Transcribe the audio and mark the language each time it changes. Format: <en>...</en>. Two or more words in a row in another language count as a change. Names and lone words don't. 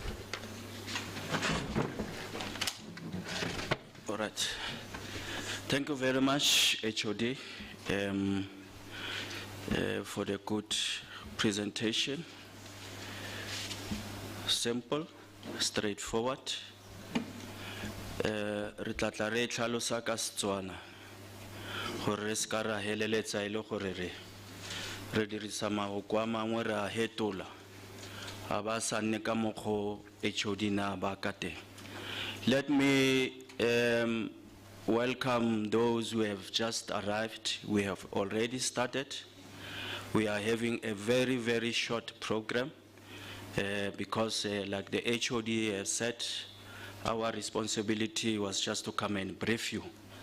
<en>All right. Thank you very much, HOD, for the good presentation. Simple, straightforward.</en> <tn>Re tla tla re tlhalosa ka Setswana gore re ska ra heleletsa ile gore re dirisa mahoko a mangwe re a hetola a ba sa nne ka mokgo HOD na ba ka teng.</tn> <en>Let me welcome those who have just arrived. We have already started. We are having a very, very short program because like the HOD has said, our responsibility was just to come and brief you.</en>